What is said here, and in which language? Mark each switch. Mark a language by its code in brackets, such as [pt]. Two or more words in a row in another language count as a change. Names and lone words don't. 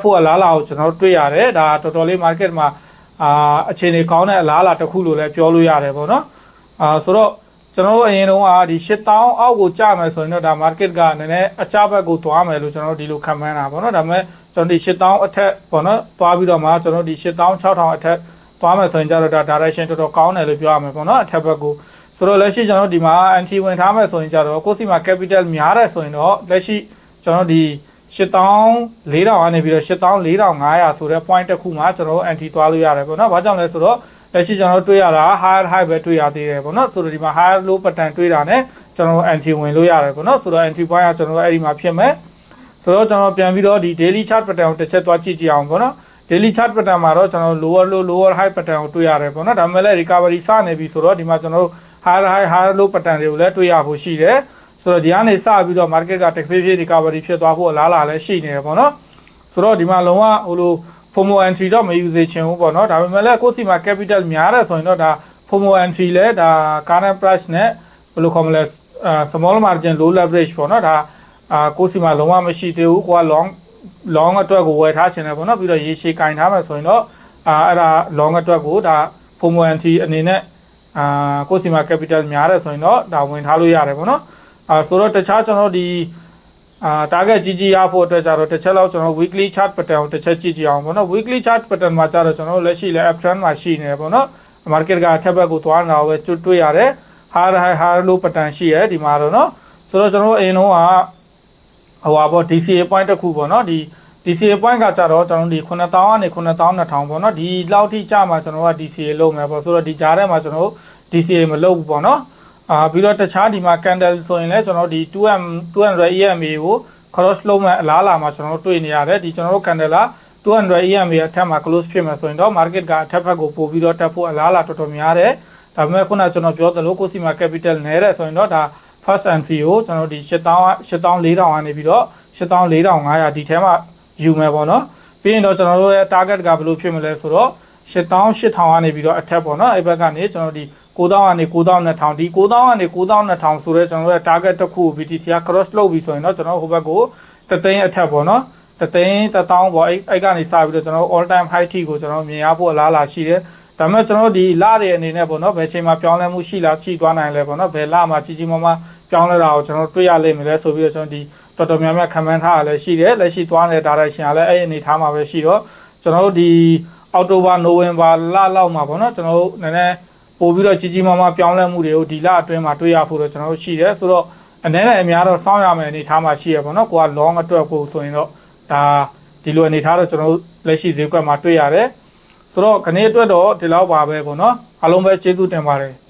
[my] ဖို့အလားအလာကိုကျွန်တော်တို့တွေ့ရတယ်ဒါတော်တော်လေး market မှာအခြေအနေကောင်းတဲ့အလားအလာတစ်ခုလို့လည်းပြောလို့ရတယ်ပေါ့နော်ဆိုတော့ကျွန်တော်တို့အရင်တုန်းကဒီ 8000 အောက်ကိုကျမယ်ဆိုရင်တော့ဒါ market ကနည်းနည်းအကျဘက်ကိုသွားမယ်လို့ကျွန်တော်တို့ဒီလိုခံမှန်းတာပေါ့နော်ဒါပေမဲ့ကျွန်တော်ဒီ 8000 အထက်ပေါ့နော်သွားပြီးတော့မှကျွန်တော်ဒီ 86,000 အထက်သွားမယ်ဆိုရင်ကျတော့ဒါ direction တော်တော်ကောင်းတယ်လို့ပြောရမယ်ပေါ့နော်အထက်ဘက်ကိုဆိုတော့လက်ရှိကျွန်တော်ဒီမှာ anti ဝင်ထားမယ်ဆိုရင်ကျတော့ကိုယ့်စီမှာ capital များတယ်ဆိုရင်တော့လက်ရှိကျွန်တော်ဒီ 84,000 ကနေပြီးတော့ 84,500 ဆိုတဲ့ point တစ်ခုမှာကျွန်တော် anti သွားလို့ရတယ်ပေါ့နော်ဘာကြောင့်လဲဆိုတော့လက်ရှိကျွန်တော်တွေ့ရတာ [en] higher high [my] ပဲတွေ့ရသေးတယ်ပေါ့နော်ဆိုတော့ဒီမှာ [en] higher low pattern [my] တွေ့တာနဲ့ကျွန်တော် anti ဝင်လို့ရတယ်ပေါ့နော်ဆိုတော့ anti point ကကျွန်တော်အဲ့ဒီမှာ ဖြစ်မယ်ဆိုတော့ကျွန်တော်ပြန်ပြီးတော့ဒီ [en] daily chart pattern [my] ကိုတစ်ချက်သွားကြည့်ကြည့်အောင်ပေါ့နော် [en] daily chart pattern [my] မှာတော့ကျွန်တော် [en] lower low lower high pattern [my] ကိုတွေ့ရတယ်ပေါ့နော်ဒါပေမဲ့လည်း recovery စနေပြီဆိုတော့ဒီမှာကျွန်တော် [en] higher high higher low pattern [my] တွေကိုလည်းတွေ့ရဖို့ရှိတယ်ဆိုတော့ဒီကနေစပြီးတော့ market ကတဖြည်းဖြည်း recovery ဖြစ်သွားဖို့အလားအလာလည်းရှိနေတယ်ပေါ့ နော်ဆိုတော့ဒီမှာလုံးဝဟိုလို [en] FOMO entry [my] တော့မယူစေချင်ဘူးပေါ့နော်ဒါပေမဲ့လည်းကိုယ့်စီမှာ capital များတယ်ဆိုရင်တော့ဒါ [en] FOMO entry [my] လဲဒါ [en] current price [my] နဲ့ဘယ်လိုခေါ်မလဲ [en] small margin low leverage [my] ပေါ့နော်ဒါကိုယ့်စီမှာလုံးဝမရှိသေးဘူးကိုက long အတွက်ကိုဝယ်ထားချင်တယ်ပေါ့နော်ပြီးတော့ရေရှည်ကင်ထားမယ်ဆိုရင်တော့အဲ့ဒါ long အတွက်ကိုဒါ [en] FOMO entry [my] အနေနဲ့ကိုယ့်စီမှာ capital များတယ်ဆိုရင်တော့ဒါဝင်ထားလို့ရတယ်ပေါ့နော်ဆိုတော့တခြားကျွန်တော်ဒီ target ကြီးကြီးရဖို့အတွက်ကြတော့တစ်ချက်လောက်ကျွန်တော် [en] weekly chart pattern [my] ကိုတစ်ချက်ကြည့်ကြည့်အောင်ပေါ့နော် [en] weekly chart pattern [my] မှာကြတော့ကျွန်တော်လက်ရှိလဲ uptrend မှာရှိနေတယ်ပေါ့နော် market ကအထက်ဘက်ကိုသွားနေတာပဲတွေ့ရတယ် [en] high high high low pattern [my] ရှိရဲဒီမှာတော့เนาะဆိုတော့ကျွန်တော်အရင်တော့ဟိုပါပေါ့ [en] DCA point [my] တစ်ခုပေါ့နော်ဒီ [en] DCA point [my] ကကြတော့ကျွန်တော်ဒီ 9,000 ကနေ 9,200 ပေါ့နော်ဒီလောက်ထိကျမှကျွန်တော်က DCA လုပ်မယ်ပေါ့ဆိုတော့ဒီကြားထဲမှာကျွန်တော် DCA မလုပ်ဘူးပေါ့နော်ပြီးတော့တခြားဒီမှာ candle ဆိုရင်လည်းကျွန်တော်ဒီ 200 EMA ကို cross လုပ်မဲ့အလားအလာမှာကျွန်တော်တွေ့နေရတယ်ဒီကျွန်တော်တို့ candle က200 EMA အထက်မှာ close ဖြစ်မယ်ဆိုရင်တော့ market ကအထက်ဘက်ကိုပို့ပြီးတော့တက်ဖို့အလားအလာတော်တော်များတယ်ဒါပေမဲ့ခုနကကျွန်တော်ပြောသလိုကိုယ်စီမှာ capital နည်းတယ်ဆိုရင်တော့ဒါ [en] first entry [my] ကိုကျွန်တော်ဒီ 84,000 ကနေပြီးတော့ 84,500 ဒီထဲမှာယူမယ်ပေါ့နော်ပြီးရင်တော့ကျွန်တော်တို့ရဲ့ target ကဘယ်လိုဖြစ်မလဲဆိုတော့ 88,000 ကနေပြီးတော့အထက်ပေါ့နော်အဲ့ဘက်ကနေကျွန်တော်ဒီ 9,000 ကနေ 9,200 ဒီ 9,000 ကနေ 9,200 ဆိုတော့ကျွန်တော်တို့ရဲ့ target တစ်ခု BTC က cross လုပ်ပြီးဆိုရင်တော့ကျွန်တော်ဟိုဘက်ကိုတသိန်းအထက်ပေါ့နော်တသိန်း 1000 ပေါ့အဲ့ကနေစပြီးတော့ကျွန်တော် [en] all time high [my] ထိကိုကျွန်တော်မြင်ရဖို့အလားအလာရှိတယ်ဒါပေမဲ့ကျွန် တော်ဒီလတွေအနေနဲ့ပေါ့နော်ဘယ်ချိန်မှာပြောင်းလဲမှုရှိလားရှိသွားနိုင်လဲပေါ့နော်ဘယ်လမှာကြီးကြီးမားမားပြောင်းလဲတာကိုကျွန်တော်တွေ့ရလိမ့်မယ် လဲဆိုပြီးတော့ကျွန်တော်ဒီတော်တော်များများခံမှန်းထားရလဲရှိတယ်လက်ရှိသွားနေတဲ့ direction ကလည်းအဲ့အနေထားမှာပဲရှိတော့ကျွန်တော်တို့ဒီအောက်တိုဘာနိုဝင်ဘာလလောက်မှာပေါ့နော်ကျွန်တော်တို့နည်းနည်းပို့ပြီးတော့ကြီးကြီးမားမားပြောင်းလဲမှုတွေကိုဒီလအတွင်းမှာတွေ့ရဖို့တော့ကျွန်တော်တို့ရှိတယ်ဆိုတော့အနေနဲ့အများတော့စောင့်ရမယ်အနေထားမှာရှိရပေါ့နော်ကိုက long အတွက်ကိုဆိုရင်တော့ဒါဒီလိုအနေထားတော့ကျွန်တော်တို့လက်ရှိဈေးကွက်မှာတွေ့ရတယ်ဆိုတော့ခဏအတွက်တော့ဒီလောက်ပါပဲပေါ့နော်အားလုံးပဲကျေးဇူးတင်ပါတယ်